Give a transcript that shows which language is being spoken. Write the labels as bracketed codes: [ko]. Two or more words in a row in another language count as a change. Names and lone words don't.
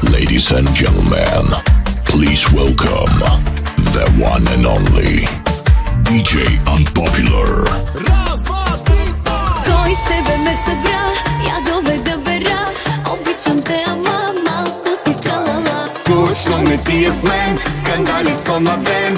[en] Ladies and gentlemen, please welcome the one and only DJ Unpopular. [bg] Кой с тебе ме събра, ядове да бера. Обичам те, ама малко си тралала. Скучно не ти е с мен, скандали 100 на ден.